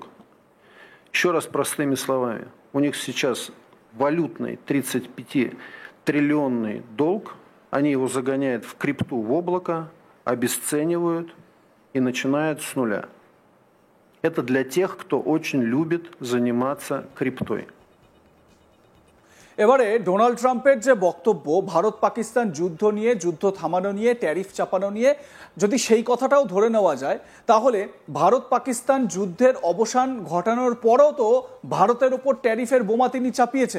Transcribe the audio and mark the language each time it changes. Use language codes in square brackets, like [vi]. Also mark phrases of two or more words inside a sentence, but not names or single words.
[ru] Еще раз простыми словами. У них сейчас валютный 35-триллионный долг, они его загоняют в крипту, в облако, обесценивают и начинают с нуля. Это для тех, кто очень любит заниматься криптой. [bn] এবারে ডোনাল্ড ট্রাম্পের যে বক্তব্য ভারত পাকিস্তান যুদ্ধ নিয়ে, যুদ্ধ থামানো নিয়ে, ট্যারিফ চাপানো নিয়ে, যদি সেই কথাটাও ধরে নেওয়া যায় তাহলে ভারত পাকিস্তান যুদ্ধের অবসান ঘটানোর পরও তো ভারতের ওপর ট্যারিফের বোমা তিনি চাপিয়েছেন।